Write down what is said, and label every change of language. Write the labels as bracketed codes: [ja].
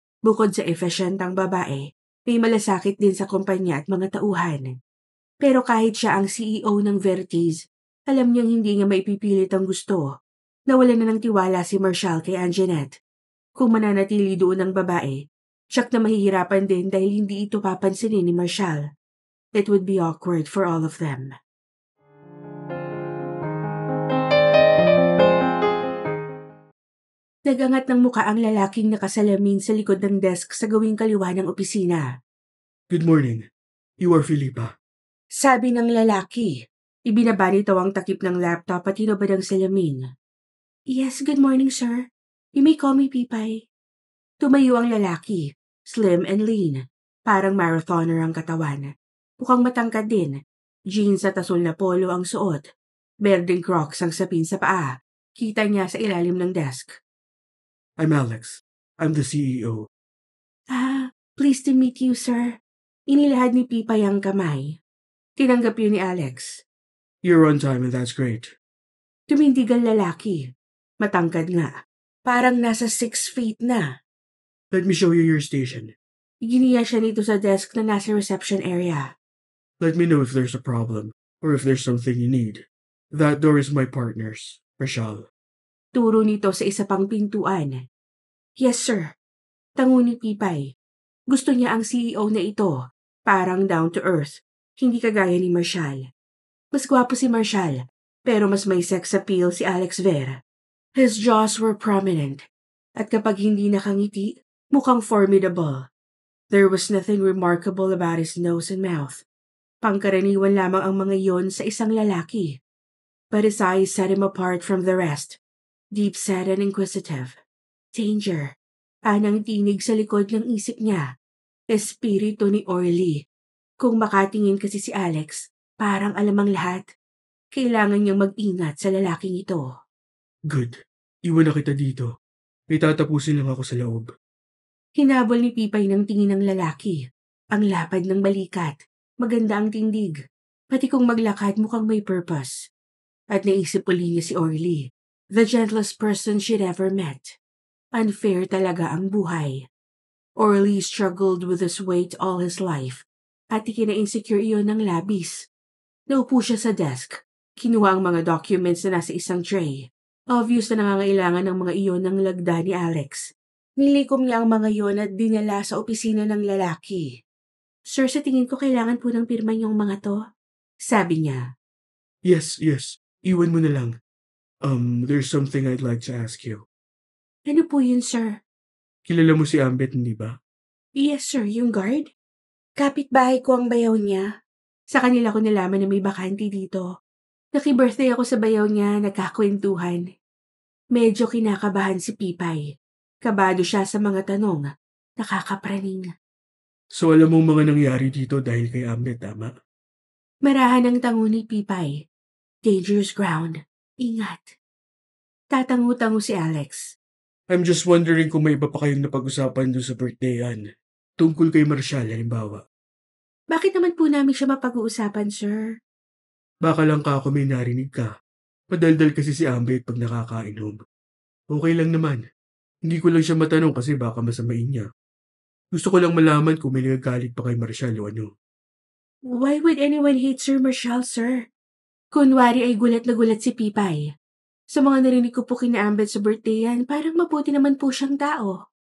[tl] Bukod sa efficient ang babae, may malasakit din sa kumpanya at mga tauhan. Pero kahit siya ang CEO ng Vertiz, alam niyang hindi niya maipipilit ang gusto. Nawalan na ng tiwala si Marshall kay Anjanette. Kung mananatili doon ang babae, siyak na mahihirapan din dahil hindi ito papansinin ni Marshall. [en] It would be awkward for all of them. [tl] Nagangat ng muka ang lalaking nakasalamin sa likod ng desk sa gawing kaliwa ng opisina. [en] Good morning. You are Filipa. [tl] Sabi ng lalaki. Ibinaba nito ang takip ng laptop at hinubad ang salamin. [en] Yes, good morning, sir. You may call me Pipay. [tl] Tumayo ang lalaki, [en] slim and lean. [tl] Parang marathoner ang katawan. Mukhang matangkad din. Jeans at asul na polo ang suot. Berdeng Crocs ang sapin sa paa. Kita niya sa ilalim ng desk. [en] I'm Alex. I'm the CEO. Pleased to meet you, sir. [tl] Inilahad ni Pipay ang kamay. Tinanggap yun ni Alex. [en] You're on time and that's great. [tl] Tumindig ang lalaki. Matangkad nga. Parang nasa 6 feet na. [en] Let me show you your station. [tl] Giniya siya nito sa desk na nasa reception area. [en] Let me know if there's a problem or if there's something you need. That door is my partner's, Rachel. [tl] Turo nito sa isa pang pintuan. [en] Yes, sir. [tl] Tango ni Pipay. Gusto niya ang CEO na ito. Parang down to earth. Hindi kagaya ni Marshall. Mas gwapo si Marshall, pero mas may sex appeal si Alex Vera. [en] His jaws were prominent. [tl] At kapag hindi nakangiti, Mukhang formidable. [en] There was nothing remarkable about his nose and mouth. [tl] Pangkaraniwan lamang ang mga iyon sa isang lalaki. [en] But his eyes set him apart from the rest. Deep-set and inquisitive. Danger. [tl] Anang tinig sa likod ng isip niya. Espiritu ni Orly. Kung makatingin kasi si Alex, parang alam ang lahat. Kailangan niyang mag-ingat sa lalaking ito. Good. Iwan na kita dito. May tatapusin lang ako sa loob. Hinabol ni Pipay ng tingin ng lalaki. Ang lapad ng balikat. Maganda ang tindig. Pati kung maglakad mukhang may purpose. At naisip uli niya si Orly. [en] The gentlest person she'd ever met. [tl] Unfair talaga ang buhay. [en] Orly struggled with his weight all his life. [tl] At ikina-insecure iyon ng labis. Naupo siya sa desk. Kinuha ang mga documents na nasa isang tray. Obvious na nangangailangan ng mga iyon ng lagda ni Alex. Nilikom niya ang mga iyon at dinala sa opisina ng lalaki. Sir, sa tingin ko kailangan po ng pirma niyong mga to. Sabi niya. Yes. Iwan mo na lang. [en] There's something I'd like to ask you. [tl] Ano po yun, sir? Kilala mo si Ambet, hindi ba? Yes, sir. Yung guard? Kapitbahay ko ang bayaw niya. Sa kanila ko nalaman na may bakante dito. Naki-birthday ako sa bayaw niya, nagkakwentuhan. Medyo kinakabahan si Pipay. Kabado siya sa mga tanong. Nakakapraning. So alam mong mga nangyari dito dahil kay Ambet, tama? Marahan ang tango ni Pipay. [en] Dangerous ground. [tl] Ingat. Tatango-tango si Alex. [en] I'm just wondering [tl] kung may iba pa kayong napag-usapan doon sa birthdayan. Tungkol kay Marshall, halimbawa. Bakit naman po namin siya mapag-uusapan, sir? Baka lang ako may narinig ka. Padaldal kasi si Ambet pag nakakainom. Okay lang naman. Hindi ko lang siya matanong kasi baka masamain niya. Gusto ko lang malaman kung may nagagalit pa kay Marshall o ano. [en] Why would anyone hate Sir Marshall, sir? [tl] Kunwari ay gulat na gulat si Pipay. Sa mga narinig ko po kina Ambet sa birthday yan, parang mabuti naman po siyang tao.